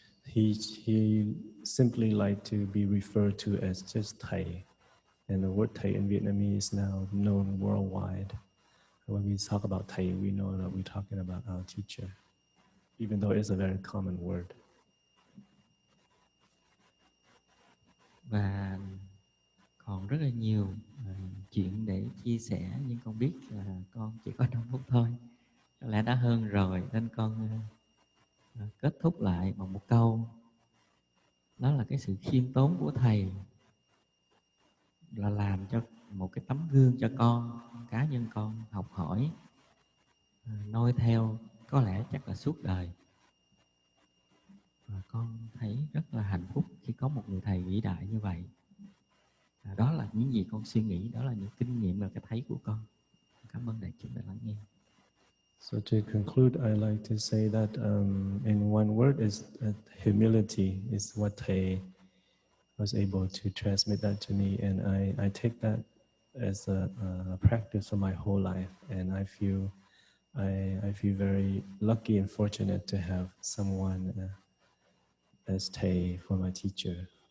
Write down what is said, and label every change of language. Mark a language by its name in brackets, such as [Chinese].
[English] He simply like to be referred to as just Thay, and the word Thay in Vietnamese is now known worldwide. When we talk about Thay, we know that we're talking about our teacher, even though it's a very common word. [Vietnamese] Và còn rất là nhiều chuyện để chia sẻ, nhưng con biết là con chỉ có 5 phút thôi, có lẽ đã hơn rồi, nên con kết thúc lại bằng một câu, đó là cái sự khiêm tốn của thầy là làm cho một cái tấm gương cho con, cá nhân con học hỏi, noi theo, có lẽ chắc là suốt đời. Và con thấy rất là hạnh phúc khi có một người thầy vĩ đại như vậy. Đó là những gì con suy nghĩ, đó là những kinh nghiệm và cái thấy của con. Cảm ơn đại chúng đã lắng nghe. [English] So to conclude, I like to say that in one word is humility is what Thay was able to transmit that to me, and I take that as a practice for my whole life, and I feel very lucky and fortunate to have someone as Thay for my teacher.